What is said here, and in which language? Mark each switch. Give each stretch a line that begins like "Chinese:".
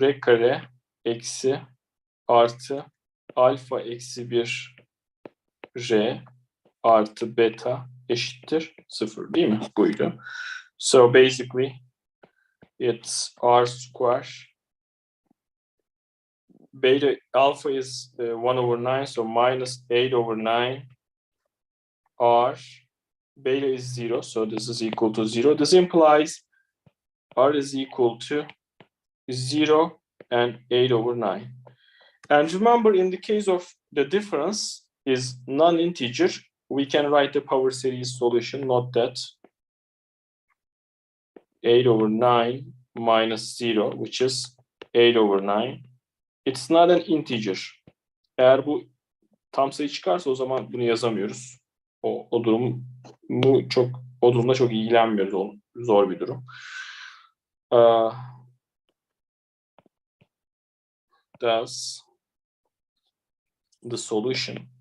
Turkish: R kare eksi artı alfa eksi 1 R artı beta eşittir 0 değil mi? Buydu.
English: So basically it's R square. Beta alpha is 1 over 9, so minus 8 over 9 R. Beta is 0, so this is equal to 0. This implies R is equal to 0 and 8 over 9. And remember, in the case of the difference is non-integer, we can write the power series solution. Note that 8 over 9 minus 0, which is 8 over 9. It's not an integer.
Turkish: Eğer bu tam sayı çıkarsa o zaman bunu yazamıyoruz. O durumda çok ilgilenmiyoruz. O zor bir durum.
English: Thus, the solution.